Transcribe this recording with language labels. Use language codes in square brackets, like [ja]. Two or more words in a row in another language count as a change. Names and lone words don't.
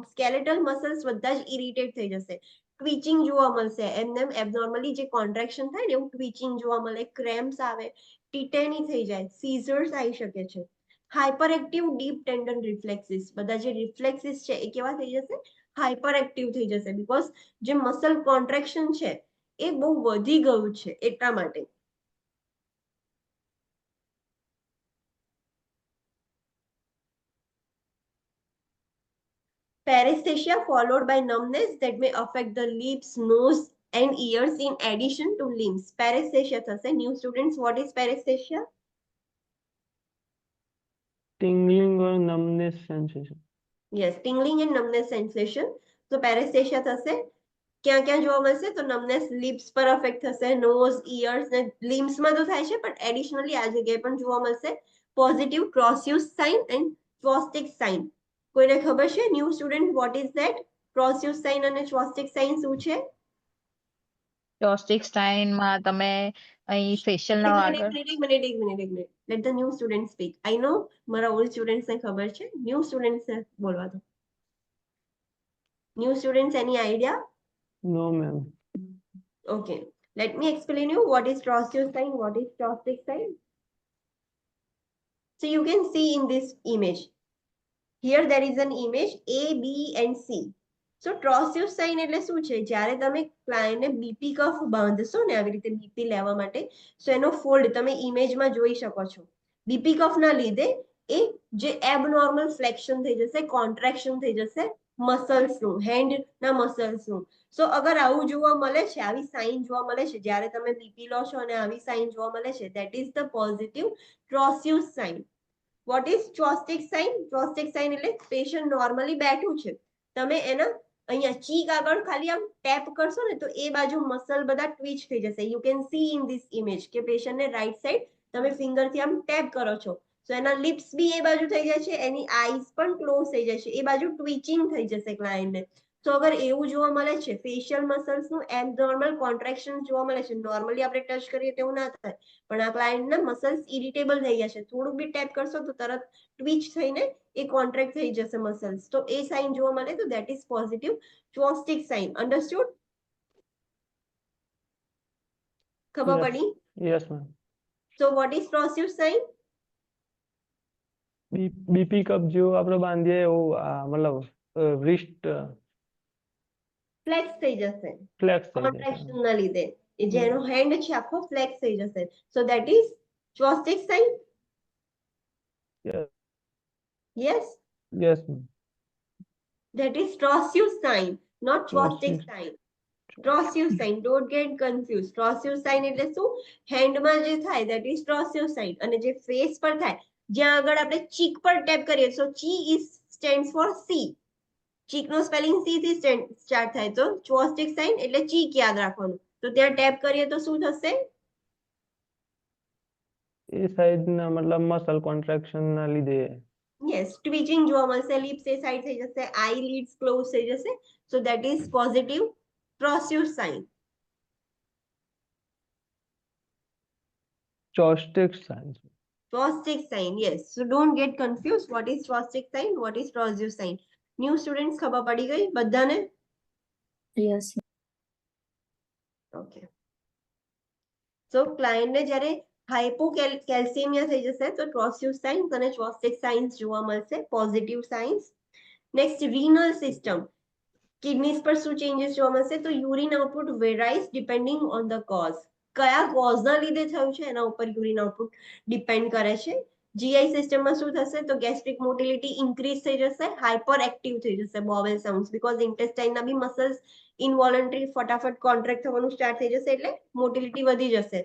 [en] skeletal muscles [gu] બધા જ ઇરિટેટ થઈ જશે. ટ્વિચિંગ જોવા મળશે, એમને એબનોર્મલી જે કોન્ટ્રેક્શન થાય ને એવું ટ્વિચિંગ જોવા મળે, ક્રેમ્પ્સ આવે, ટીટેની થઈ જાય, સીઝર્સ આવી શકે છે. [en] hyper active deep tendon reflexes, [gu] બધા જે રિફ્લેક્સિસ છે એ કેવા થઈ જશે? [en] hyper active [gu] થઈ જશે, બીકોઝ જે [en] muscle contraction [gu] છે એ બહુ વધી ગયું છે એટલા માટે. [en] Paresthesia followed by numbness that may affect the lips, nose and ears in addition to limbs. [gu] Paresthesia થશે. [en] New students, what is paresthesia? tingling or numbness sensation. Yes, tingling and numbness sensation. So paresthesia [gu] થશે. ક્યાં ક્યાં જોવા મળશે? તો [en] numbness lips [gu] પર અફેક્ટ થશે, [en] nose, ears [gu] ને limbs માં તો થાય છે પણ એડિશનલી આ જગ્યાએ પણ જોવા મળશે. [en] પોઝિટિવ Trousseau sign and Chvostek sign. [gu] કોઈને ખબર છે? [en] new student, what is that? Trousseau sign અને Chvostek sign [gu] શું છે? ચોસ્ટિક સાઇન માં તમે અહીં ફેશિયલ ના આગળ એક મિનિટ. [en] Let the new students speak. I know [gu] મારા [en] old students [gu] ને ખબર છે. [en] new students [gu] ને બોલવા દો. [en] new students, any idea? No, ma'am. Okay, let me explain you what is Trousseau sign, what is Chvostek sign. So you can see in this image. Here there is an image A, B and C. So Trousseau sign [gu] એટલે શું છે? જ્યારે તમે ક્લાયન્ટને [en] BP cuff [gu] બાંધશો ને આવી રીતે બીપી લેવા માટે, so એનો ફોલ્ડ તમે ઇમેજમાં જોઈ શકો છો. બીપી કફના લીધે એ જે [en] abnormal flexion [gu] થઈ જશે, કોન્ટ્રેક્શન થઈ જશે મસલ્સનું, હેન્ડના મસલ્સનું. સો અગર આવું જોવા મળે છે, આવી સાઇન જોવા મળે છે જ્યારે તમે બીપી લો છો અને આવી સાઇન જોવા મળે છે, [en] that is the positive Trousseau sign. What is Chvostek sign? Chvostek sign [gu] એટલે પેશન્ટ નોર્મલી બેઠું છે, તમે એના અહીંયા ચીક આગળ ખાલી આમ ટેપ કરશો ને તો એ બાજુ મસલ બધા ટ્વિચ થઈ જશે. [en] you can see in this image [gu] કે પેશન્ટને [en] right side [gu] તમે ફિંગરથી આમ ટેપ કરો છો, સો એના લિપ્સ બી એ બાજુ થઈ જાય છે, એની આઈઝ પણ ક્લોઝ થઈ જાય છે, એ બાજુ ટ્વિચિંગ થઈ જશે ક્લાયન્ટને. તો અગર એવું જોવા મળે છે, ફેશિયલ મસલ્સનું [en] abnormal contraction [gu] જોવા મળે છે, નોર્મલી આપણે ટચ કરીએ તેવું ના થાય પણ આ ક્લાયન્ટના મસલ્સ ઇરિટેબલ થઈ ગયા છે, થોડુંક બી ટેપ કરશો તો તરત ટ્વિચ થઈને એ કોન્ટ્રેક્ટ થઈ જશે મસલ્સ, તો એ સાઇન જોવા મળે તો [en] that is positive Chvostek sign. Understood? ખબર Yes. [gu] પડી? [en] Yes, ma'am. So what is Trousseau sign? [gu] બીપી કપ જેવું આપણે બાંધીએ એવું મતલબ wrist ફ્લેક્સ થઈ જશે flex થઈ જાય. કોન્ટ્રેક્શન ના લીધે, એ જેનો હેન્ડ છે આખો ફ્લેક્સ થઈ જશે. [en] So that is Chvostek sign. Yes. Yes, Yes, ma'am. that is Trousseau sign, not Chvostek Trousseau. sign. Trousseau sign, don't get confused. [gu] Trousseau sign એટલે શું? હેન્ડમાં જે થાય [en] that is Trousseau sign, [gu] અને જે ફેસ પર થાય, જ્યાં આગળ આપણે ચીક પર ટેપ કરીએ, [en] so C is stands for C. [gu] ચીકનો સ્પેલિંગ C થી સ્ટાર્ટ થાય, તો Chvostek sign એટલે ચીક યાદ રાખવાનું. તો ત્યાં ટેપ કરીએ તો શું થશે? એ સાઈડના મતલબ મસલ કોન્ટ્રાક્શન ના લીધે યસ, ટ્વિચિંગ જોવા મળશે, લિપ્સ એ સાઈડ થઈ જશે, આઈલિડ્સ ક્લોઝ થઈ જશે, [en] so that is positive Trousseau sign. Chvostek sign. Chvostek sign, yes. So don't get confused. What is Chvostek sign? What is Trousseau sign? New students [gu] ખબર પડી ગઈ બધાને? [en] Yes. Okay. So client [gu] ને જ્યારે હાઇપોકેલ્સિયમિયા થઈ જશે તો [en] Trousseau signs અને Chvostek signs [gu] જોવા મળશે, [en] positive signs. [gu] નેક્સ્ટ, [en] renal system. [gu] કિડનીઝ પર શું ચેન્જીસ જોવા મળશે? તો [en] urine output varies depending on the cause. [gu] કયા કોઝના લીધે થયું છે એના ઉપર [en] urine output depend [gu] કરે છે. જીઆઈ સિસ્ટમમાં શું થશે? તો [en] gastric motility increase [gu] થઈ જશે, [en] hyper active [gu] થઈ જશે [en] bowel sounds, because [gu] ઇન્ટેસ્ટાઇનના બી મસલ્સ ઇનવોલન્ટરી ફટાફટ કોન્ટ્રેક્ટ થવાનું સ્ટાર્ટ થઈ જશે, એટલે મોટિલિટી વધી જશે.